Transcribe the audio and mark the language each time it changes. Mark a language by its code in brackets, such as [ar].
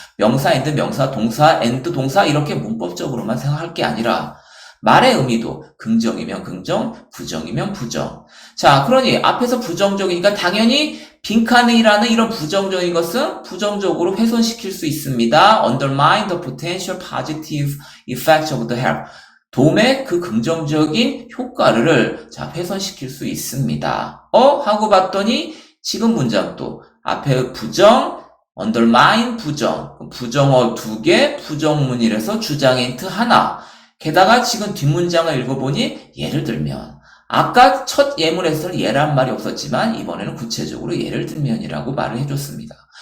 [ko] 명사 and 명사, 동사 and 동사 이렇게 문법적으로만 생각할 게 아니라 말의 의미도 긍정이면 긍정, 부정이면 부정. 자, 그러니 앞에서 부정적이니까 당연히 빈칸이라는 이런 부정적인 것은 부정적으로 훼손시킬 수 있습니다. [en] Undermine the potential positive effects of the help. [ko] 도움의 그 긍정적인 효과를 자 훼손시킬 수 있습니다. 하고 봤더니 지금 문장도 앞에 부정, undermine 부정, 부정어 2개, 부정문이라서 주장 힌트 하나. 게다가 지금 뒷문장을 읽어보니 예를 들면 아까 첫 예문에서는 예란 말이 없었지만 이번에는 구체적으로 예를 들면이라고 말을 해줬습니다.